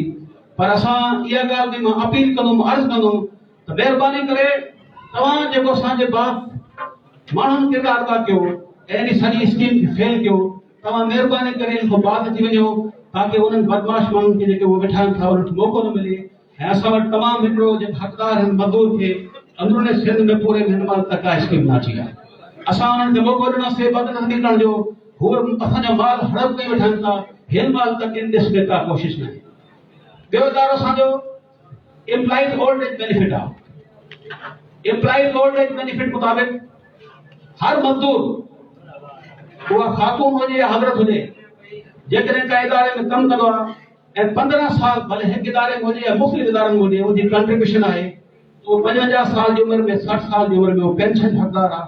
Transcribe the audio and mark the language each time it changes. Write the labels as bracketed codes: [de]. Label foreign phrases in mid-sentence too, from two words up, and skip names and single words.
[sd] पर असां इहा ॻाल्हि बि मां अपील कंदुमि, अर्ज़ु कंदुमि त महिरबानी करे तव्हां जेको असांजे बाप माण्हुनि किरदारु था कयो ऐं इन सॼी स्कीम खे फेल कयो, तव्हां महिरबानी करे इन खां बाद अची वञो ताकी उन्हनि बदमाश माण्हुनि खे जेके उहे वेठा आहिनि था उन्हनि खे मौक़ो न मिले। ऐं असां वटि तमामु हिकिड़ो जेके हक़दार आहिनि मज़दूर खे अंदरूनी सिंध में पूरे हिन महिल तक का स्कीम न अची आहे। असां उन्हनि खे मौक़ो ॾिनोसीं बदनज़ी करण जो, हू असांजा माल हड़प करे वेठा आहिनि था, हिन महिल तक इन ॾिस में का कोशिशि न आहे। ॿियो इदारो असांजो [en] employees old age benefit [sd] आहे। [en] employees old age benefit [sd] मुताबिक़ हर मज़दूर, उहा ख़ातून हुजे या हज़रत हुजे, जेकॾहिं का इदारे में कमु कंदो आहे ऐं 15 साल भले हिकु इदारे में हुजे या मुख़्तलिफ़ इदारनि में हुजे, उनजी कंट्रीब्यूशन आहे, उहो 55 साल जी उमिरि में 60 साल जी उमिरि में उहो पेंशन हक़दार आहे।